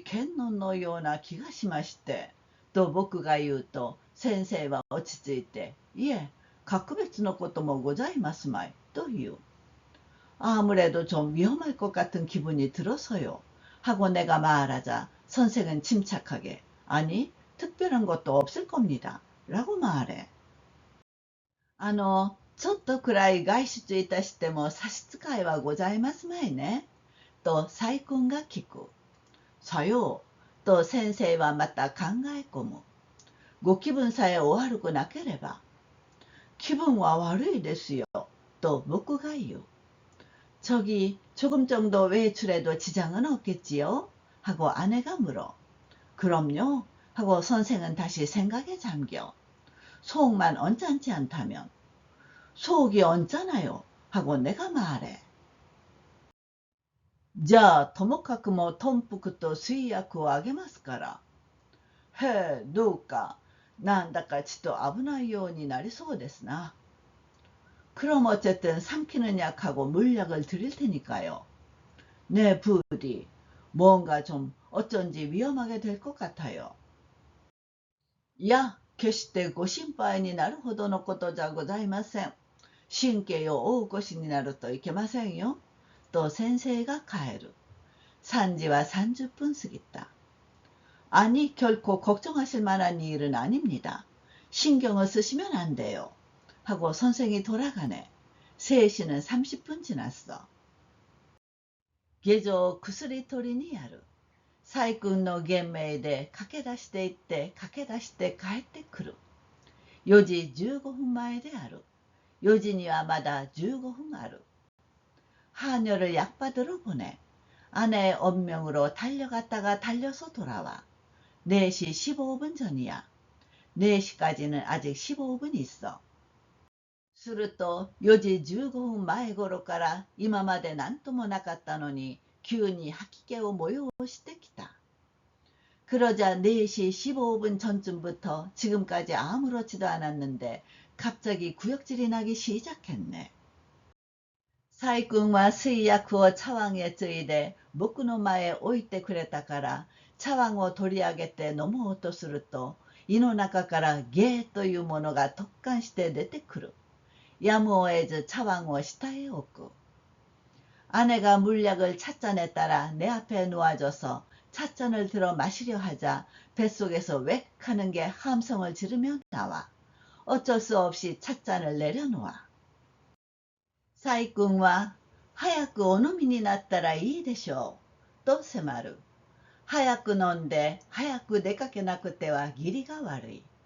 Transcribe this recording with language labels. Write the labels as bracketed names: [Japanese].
[Japanese] どうも少し剣のような気がしまして、と僕が言うと、先生は落ち着いて、いえ、格別のこともございますまい、と言う。 [Korean] 아무래도 좀 위험할 것 같은 기분이 들어서요. 하고 내가 말하자 선생은 침착하게 아니 특별한 것도 없을 겁니다. 라고 말해. [Japanese] ちょっとくらい外出いたしても差し支えはございますまいね。と細君が聞く。さよう。と先生はまた考え込む。ご気分さえお悪くなければ。気分は悪いですよ。と僕が言う。 [Korean] 저기 조금 정도 외출해도 지장은 없겠지요? 하고 아내가 물어. 그럼요. 하고 선생은 다시 생각에 잠겨. 속만 언짢지 않다면. 속이 언짢아요. 하고 내가 말해. [Japanese] じゃあともかくも頓服と水薬をあげますから。へえ、どうか。なんだかちっと危ないようになりそうですな。 [Korean] 그럼 어쨌든 삼키는 약하고 물약을 드릴 테니까요. 네, 부디. 뭔가 좀 어쩐지 위험하게 될 것 같아요. [Japanese] いや、決してご心配になるほどのことじゃございません。神経をお起こしになるといけませんよ。と先生が帰る。3時は30분過ぎた。 [Korean] 아니, 결코 걱정하실 만한 일은 아닙니다. 신경을 쓰시면 안 돼요. 하고 선생이 돌아가네. 3시는 30분 지났어. [Japanese] 下女を薬取りにやる。細君の玄明で駆け出して行って駆け出して帰ってくる。 4時15分前である。4時にはまだ15分ある。 [Korean] 하녀를 약받으러 보내. 아내의 언명으로 달려갔다가 달려서 돌아와. 4시 15분 전이야. 4시까지는 아직 15분 있어. [Japanese] すると4時15分前頃から今まで何ともなかったのに急に吐き気を催してきた。 [Korean] 그러자 4시 15분 전쯤부터 지금까지 아무렇지도 않았는데 갑자기 구역질이 나기 시작했네. [Japanese] 細君は水薬を茶碗へついで僕の前へ置いてくれたから茶碗を取り上げて飲もうとすると胃の中からゲーというものが突貫して出てくる。やむを得ず茶碗を下へ置く。 [Korean] 아내가 물약을 찻잔에 따라 내 앞에 놓아줘서 찻잔을 들어 마시려 하자 뱃속에서 웩 하는 게 함성을 지르며 나와. 어쩔 수 없이 찻잔을 내려놓아. [Japanese] 細君は早くお飲みになったらいいでしょう。と迫る。早く飲んで早く出かけなくては義理が悪い。